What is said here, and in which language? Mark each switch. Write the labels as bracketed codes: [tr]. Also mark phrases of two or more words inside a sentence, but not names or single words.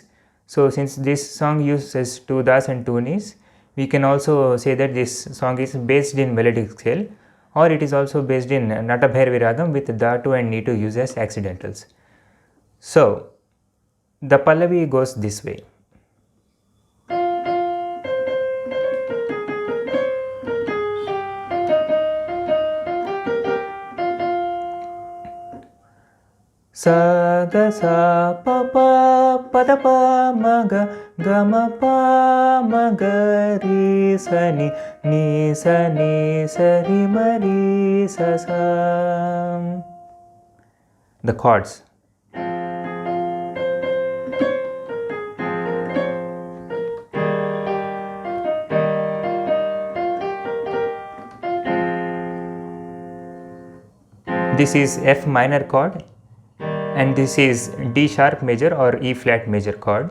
[en] So since this song uses two das and two nis, we can also say that this song is based in melodic scale, or it is also based in Natabhairavi ragam with Datu and Nitu used as accidentals. So the Pallavi goes this way. Sa ga sa pa pa pa da pa ma ga ga ma pa ma ga ri sa ni sa ri ma ri sa sa. The chords. This is F minor chord, and this is D sharp major or E flat major chord.